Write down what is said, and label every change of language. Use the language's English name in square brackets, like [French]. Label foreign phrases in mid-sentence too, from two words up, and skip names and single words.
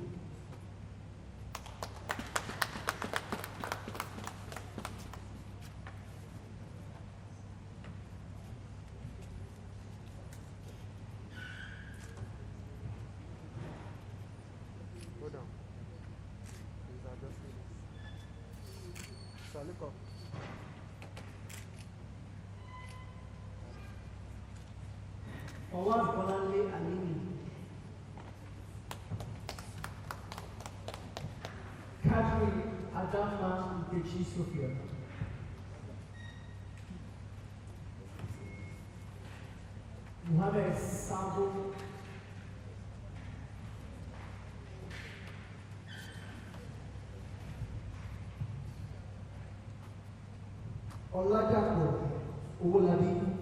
[English] Go down. These are just so look up. Fawaz Bolanle Alini. Kadri Adama Nkechi Sophia. Mohamed Sabo. Oladapo Owolabi.